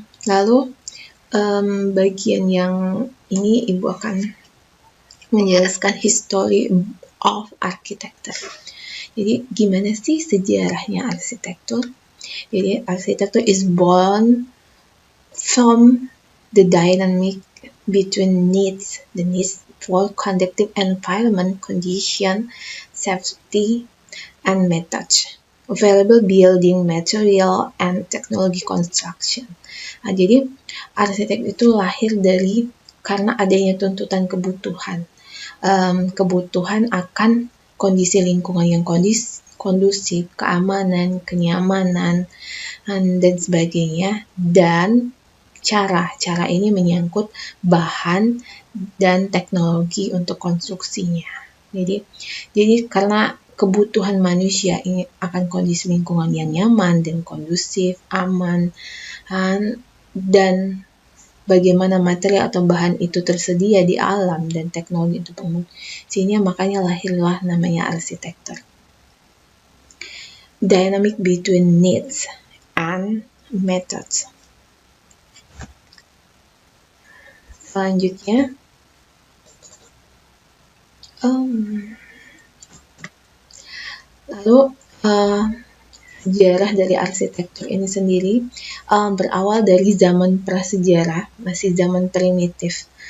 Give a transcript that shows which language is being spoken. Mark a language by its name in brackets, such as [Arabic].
[Indonesian] Lalu bagian yang ini Ibu akan menjelaskan [English] history of architecture. [Indonesian] Jadi gimana sih sejarahnya arsitektur? Jadi arsitektur [English] is born from the dynamic between the needs for conducive environment, condition, safety, and methods, available building material, and technology construction. [Indonesian] Nah, jadi arsitek itu lahir dari karena adanya tuntutan kebutuhan. Kebutuhan akan kondisi lingkungan yang kondusif, keamanan, kenyamanan, dan sebagainya. Dan cara ini menyangkut bahan dan teknologi untuk konstruksinya. Jadi karena kebutuhan manusia ini akan kondisi lingkungan yang nyaman dan kondusif, aman, dan bagaimana material atau bahan itu tersedia di alam dan teknologi untuk pengujinya, makanya lahirlah namanya arsitektur. [English] Dynamic between needs and methods. [Indonesian] Selanjutnya, lalu sejarah dari arsitektur ini sendiri berawal dari zaman prasejarah, masih zaman primitif.